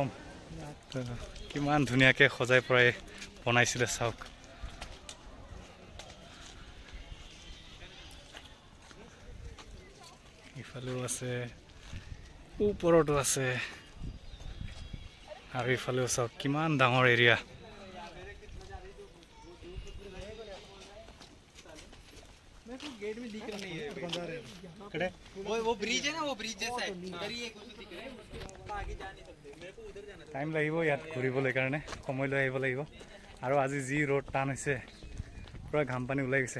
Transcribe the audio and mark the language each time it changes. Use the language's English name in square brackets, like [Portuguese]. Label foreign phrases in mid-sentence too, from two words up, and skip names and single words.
[Assamese] কিমান ধুনীয়াকৈ সজাই পৰাই বনাইছিলে চাওক। ইফালেও আছে, ওপৰতো আছে, আৰু ইফালেও চাওক কিমান ডাঙৰ এৰিয়া। [Hindi] गेट में दिख रहा नहीं है, वो ब्रिज है ना, वो ब्रिज जैसा है, उधर ही एक कुछ दिख रहा है, आगे जा नहीं सकते, मेरे को उधर जाना। [Assamese] টাইম লাগিব ইয়াত ঘূৰিবলৈ কাৰণে, সময় লৈ আহিব লাগিব। আৰু আজি যি ৰ'দ টান হৈছে, পূৰা ঘাম পানী ওলাই গৈছে।